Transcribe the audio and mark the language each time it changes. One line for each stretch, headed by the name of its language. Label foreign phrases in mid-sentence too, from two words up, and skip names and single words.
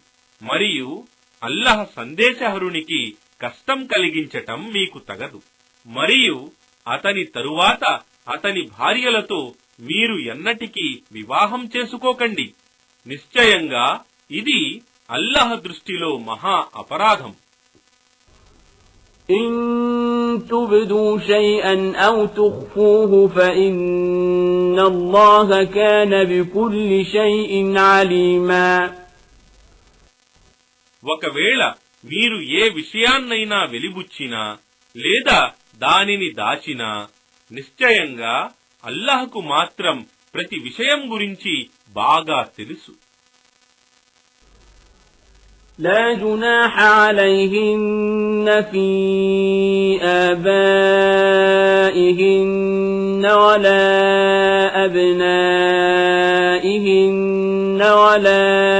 Telugu: మరియు అల్లాహ్ సందేశహరునికి కష్టం కలిగించటం మీకు తగదు. మరియు అతని తరువాత అతని భార్యలతో మీరు ఎన్నటికీ వివాహం చేసుకోకండి. నిశ్చయంగా ఇది అల్లాహ్ దృష్టిలో మహా అపరాధం.
Arabic: إن تبدوا شيئا أو تخفوه فإن الله كان بكل شيء عليما.
Telugu: ఒకవేళ మీరు ఏ విషయాన్నైనా వెలిబుచ్చినా లేదా దానిని దాచినా నిశ్చయంగా అల్లాహ్కు మాత్రం ప్రతి విషయం గురించి బాగా తెలుసు.
Arabic: لا جناح عليهن في آبائهن ولا أبنائهن ولا